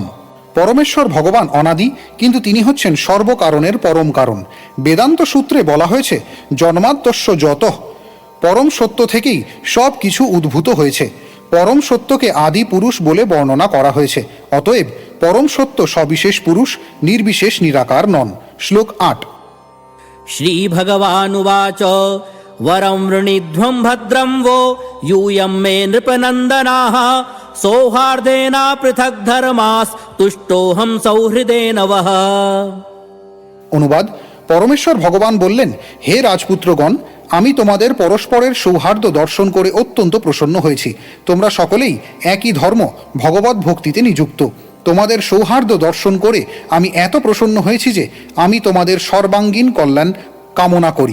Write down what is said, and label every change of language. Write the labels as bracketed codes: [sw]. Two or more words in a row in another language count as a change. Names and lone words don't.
[bn] পরমেশ্বর ভগবান অনাদি, কিন্তু তিনি হচ্ছেন সর্বকারণের পরম কারণ। বেদান্ত সূত্রে বলা হয়েছে, [sa] জন্মাদ্যস্য যতঃ। [bn] পরম সত্য থেকেই সব কিছু উদ্ভূত হয়েছে। পরম সত্যকে আদি পুরুষ বলে বর্ণনা করা হয়েছে। অতএব পরম সত্য সবিশেষ পুরুষ, নির্বিশেষ নিরাকার নন। শ্লোক 8। [sa] श्रीभगवानुवाच वरं वृणीध्वं भद्रं वो यूयं मे नृपनन्दनाः सौहार्देन पृथक् धर्मास्तुष्टोऽहं सौहृदेन वः। [bn] অনুবাদ: পরমেশ্বর ভগবান বললেন, হে রাজপুত্রগণ, আমি তোমাদের পরস্পরের সৌহার্দ্য দর্শন করে অত্যন্ত প্রসন্ন হয়েছি। তোমরা সকলেই একই ধর্ম ভগবত ভক্তিতে নিযুক্ত। তোমাদের সৌহার্দ্য দর্শন করে আমি এত প্রসন্ন হয়েছি যে আমি তোমাদের সর্বাঙ্গীন কল্যাণ কামনা করি।